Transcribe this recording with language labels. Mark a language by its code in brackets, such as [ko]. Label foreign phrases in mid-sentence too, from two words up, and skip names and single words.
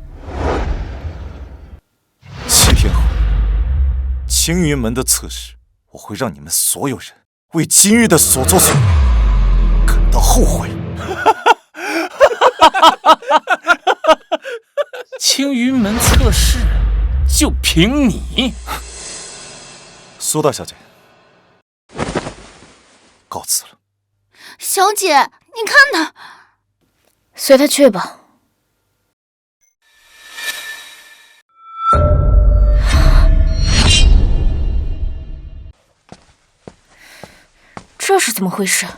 [zh] 7 天後，青雲門的測試，我會讓你們所有人為今日的所作所為感到後悔。青雲門測試就憑你？蘇大小姐，告辭了。小姐，你看他，隨他去吧。這是怎麼回事？